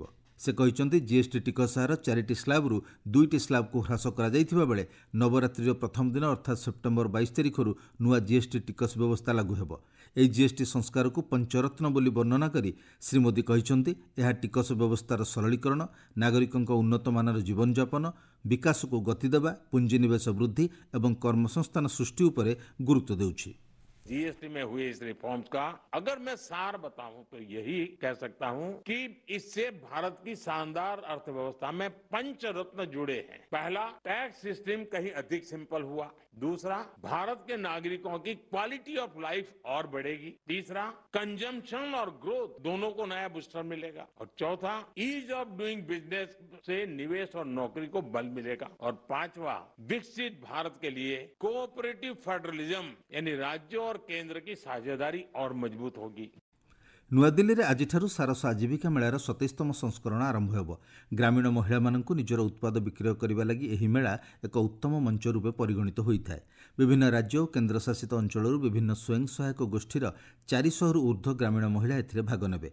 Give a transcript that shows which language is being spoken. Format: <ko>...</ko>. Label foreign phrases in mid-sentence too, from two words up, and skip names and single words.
<or>ସେ କହିଛନ୍ତି ଜିଏସ୍ଟି ଟିକସ ହାର 4ଟି ସ୍ଲାବରୁ 2ଟି ସ୍ଲାବକୁ ହ୍ରାସ କରାଯାଇଥିବା ବେଳେ ନବରାତ୍ରିର ପ୍ରଥମ ଦିନ ଅର୍ଥାତ୍ ସେପ୍ଟେମ୍ବର 22 ତାରିଖରୁ ନୂଆ ଜିଏସ୍ଟି ଟିକସ ବ୍ୟବସ୍ଥା ଲାଗୁ ହେବ। ଏହି ଜିଏସ୍ଟି ସଂସ୍କାରକୁ ପଞ୍ଚରତ୍ନ ବୋଲି ବର୍ଣ୍ଣନା କରି ଶ୍ରୀ ମୋଦି କହିଛନ୍ତି ଏହା ଟିକସ ବ୍ୟବସ୍ଥାର ସରଳୀକରଣ, ନାଗରିକଙ୍କ ଉନ୍ନତମାନର ଜୀବନଯାପନ, ବିକାଶକୁ ଗତି ଦେବା, ପୁଞ୍ଜିନିବେଶ ବୃଦ୍ଧି ଏବଂ କର୍ମସଂସ୍ଥାନ ସୃଷ୍ଟି ଉପରେ ଗୁରୁତ୍ୱ ଦେଉଛି।</or> <hi>जीएसटी में हुए इस रिफॉर्म्स का अगर मैं सार बताऊं तो यही कह सकता हूं कि इससे भारत की शानदार अर्थव्यवस्था में पंच रत्न जुड़े हैं। पहला,</hi> <en>tax system</en> <hi>कहीं अधिक सिंपल हुआ। दूसरा, भारत के नागरिकों की</hi> <en>quality of life</en> <hi>और बढ़ेगी। तीसरा, कंजम्पशन और ग्रोथ दोनों को नया बूस्टर मिलेगा। और चौथा,</hi> <en>ease of doing business</en> <hi>से निवेश और नौकरी को बल मिलेगा। और पांचवा, विकसित भारत के लिए</hi> <en>cooperative federalism</en> <hi>यानी राज्यों और केंद्र की साझेदारी और मजबूत होगी।</hi> <or>ନୂଆଦିଲ୍ଲୀରେ ଆଜିଠାରୁ ସାରସ ଆଜୀବିକା ମେଳାର 27ତମ ସଂସ୍କରଣ ଆରମ୍ଭ ହେବ। ଗ୍ରାମୀଣ ମହିଳାମାନଙ୍କୁ ନିଜର ଉତ୍ପାଦ ବିକ୍ରୟ କରିବା ଲାଗି ଏହି ମେଳା ଏକ ଉତ୍ତମ ମଞ୍ଚ ରୂପେ ପରିଗଣିତ ହୋଇଥାଏ। ବିଭିନ୍ନ ରାଜ୍ୟ ଓ କେନ୍ଦ୍ରଶାସିତ ଅଞ୍ଚଳରୁ ବିଭିନ୍ନ ସ୍ୱୟଂ ସହାୟକ ଗୋଷ୍ଠୀର 400ରୁ ଊର୍ଦ୍ଧ୍ୱ ଗ୍ରାମୀଣ ମହିଳା ଏଥିରେ ଭାଗ ନେବେ।</or>